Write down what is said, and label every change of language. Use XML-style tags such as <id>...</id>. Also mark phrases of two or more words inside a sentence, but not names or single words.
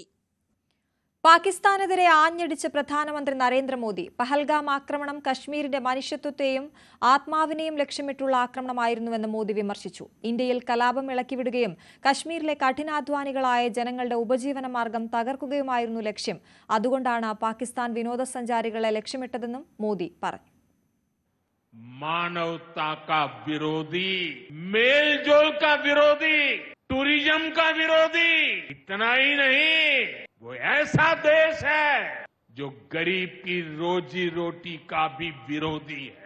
<ml>പാകിസ്ഥാനെതിരെ ആഞ്ഞടിച്ച പ്രധാനമന്ത്രി നരേന്ദ്രമോദി പഹൽഗാം ആക്രമണം കശ്മീരിന്റെ മനുഷ്യത്വത്തെയും ആത്മാവിനെയും ലക്ഷ്യമിട്ടുള്ള ആക്രമണമായിരുന്നുവെന്ന് മോദി വിമർശിച്ചു. ഇന്ത്യയിൽ കലാപം ഇളക്കിവിടുകയും കശ്മീരിലെ കഠിനാധ്വാനികളായ ജനങ്ങളുടെ ഉപജീവന മാർഗം തകർക്കുകയുമായിരുന്നു ലക്ഷ്യം. അതുകൊണ്ടാണ് പാകിസ്ഥാൻ വിനോദസഞ്ചാരികളെ ലക്ഷ്യമിട്ടതെന്നും മോദി പറഞ്ഞു.</ml> <hi>मानवता का विरोधी, मेलजोल का विरोधी, टूरिज्म का विरोधी, इतना ही नहीं, वो ऐसा देश है जो गरीब की रोजी रोटी का भी विरोधी है.</hi>